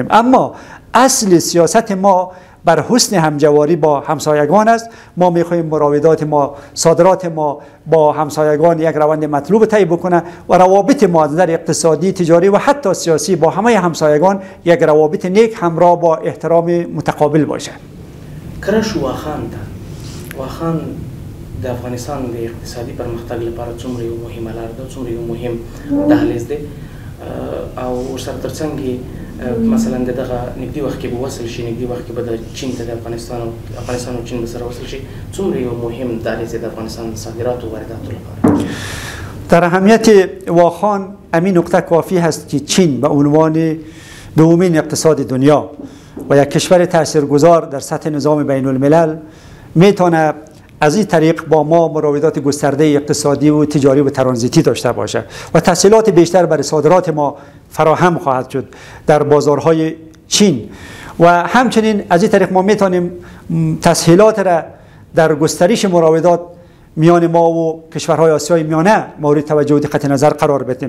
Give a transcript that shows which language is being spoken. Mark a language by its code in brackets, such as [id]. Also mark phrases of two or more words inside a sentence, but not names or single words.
[fa] اما اصل سیاست ما بر حسن همجواری با همسایگان است. ما میخواهیم مراودات ما، صادرات ما با همسایگان یک روند مطلوب طی بکنه و روابط ما از نظر اقتصادی، تجاری و حتی سیاسی با همه همسایگان یک روابط نیک همراه با احترام متقابل باشه. [ps] کرش واخان د افغانستان د اقتصادي پرمختګ لپاره څومره یو مهمه لار ده، څومره یو مهم دهلیز دی او ورسره ترڅنګ مثلا دغه نږدې وخت کې به وصل شي، نږدې وخت کې به د چین ته د افغانستان او چین به سره وصل شي، څومره یو مهم دهلیز د افغانستان د صادراتو و وارداتو لپاره. [fa] در اهمیت واخان امین نقطه کافی هست که چین به عنوان دومین اقتصاد دنیا و یک کشور تاثیرگذار در سطح نظام بین الملل میتونه از این طریق با ما مراودات گسترده اقتصادی و تجاری و ترانزیتی داشته باشه و تسهیلات بیشتر برای صادرات ما فراهم خواهد شد در بازارهای چین و همچنین از این طریق ما میتونیم تسهیلات را در گسترش مراودات میان ما و کشورهای آسیای میانه مورد توجه و دقت نظر قرار بدیم.